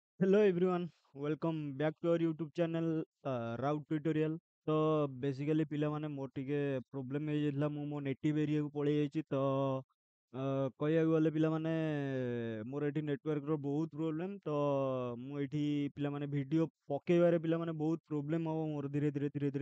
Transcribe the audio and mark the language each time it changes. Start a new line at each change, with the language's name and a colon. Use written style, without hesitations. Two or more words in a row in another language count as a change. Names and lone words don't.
English: Hello everyone, welcome back to our YouTube channel Route Tutorial।
Odia: ତ ବେସିକାଲି ପିଲାମାନେ ମୋର ଟିକେ ପ୍ରୋବ୍ଲେମ୍ ହେଇଯାଇଥିଲା, ମୁଁ ମୋ ନେଟିଭ୍ ଏରିଆକୁ ପଳେଇ ଯାଇଛି। ତ କହିବାକୁ ଗଲେ ପିଲାମାନେ ମୋର ଏଠି ନେଟୱାର୍କର ବହୁତ ପ୍ରୋବ୍ଲେମ୍। ତ ମୁଁ ଏଇଠି ପିଲାମାନେ ଭିଡ଼ିଓ ପକେଇବାରେ ପିଲାମାନେ ବହୁତ ପ୍ରୋବ୍ଲେମ୍ ହେବ ମୋର ଧୀରେ ଧୀରେ।